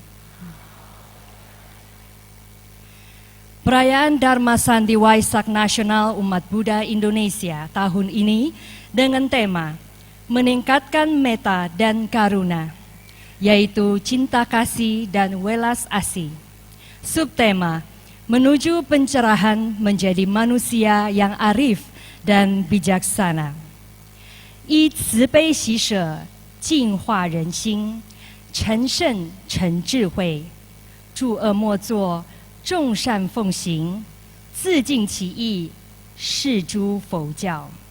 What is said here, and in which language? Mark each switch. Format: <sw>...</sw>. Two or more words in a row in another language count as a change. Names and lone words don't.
<id>Perayaan Dharma Santi Waisak Nasional Umat Buddha Indonesia tahun ini dengan tema meningkatkan metta dan karuna, yaitu cinta kasih dan welas asih. Subtema, menuju pencerahan menjadi manusia yang arif dan bijaksana.</id> <zh>以慈悲喜舍，净化人心，成圣成智慧。诸恶莫作，众善奉行，自净其意，是诸佛教。</zh>